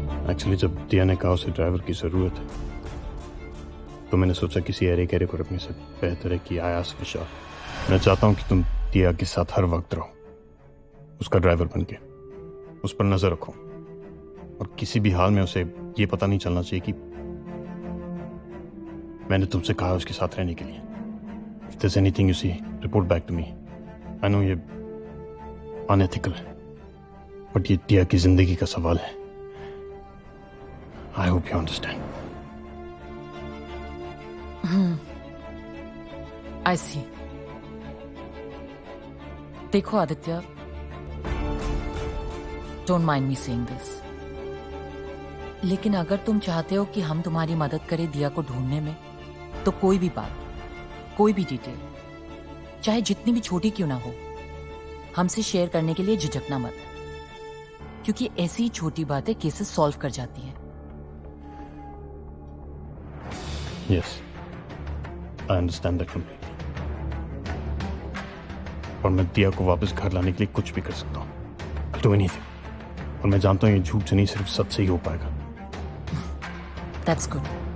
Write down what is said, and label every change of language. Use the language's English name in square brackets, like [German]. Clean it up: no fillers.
[Hindi] Actually जब दिया ने कहा उसे ड्राइवर की जरूरत है, तो मैंने सोचा किसी ऐरे गहरे को रखने से बेहतर है कि [English] I asked Vishal. [Hindi] मैं चाहता हूं कि तुम दिया के साथ हर वक्त रहो, उसका ड्राइवर बन के. उस पर नजर रखो और किसी भी हाल में उसे ये पता नहीं चलना चाहिए कि मैंने तुमसे कहा उसके साथ रहने के लिए. [English] If there's anything you see, report back to me. I know [Hindi] ये unethical है, but ये दिया की जिंदगी का सवाल है. [English] I hope you understand. I see. [Hindi] देखो Aditya, [English] don't mind me saying this, [Hindi] लेकिन अगर तुम चाहते हो कि हम तुम्हारी मदद करें दिया को ढूंढने में, तो कोई भी बात, कोई भी डिटेल, चाहे जितनी भी छोटी क्यों ना हो, हमसे शेयर करने के लिए झिझकना मत, क्योंकि ऐसी छोटी बातें केसेस सॉल्व कर जाती हैं. [English] Yes, I understand that completely. [Hindi] और मैं दिया को वापस घर लाने के लिए कुछ भी कर सकता हूँ. [English] I'll do anything. [Hindi] और मैं जानता हूँ ये झूठ से नहीं, सिर्फ सच से ही हो पाएगा. [English] That's good.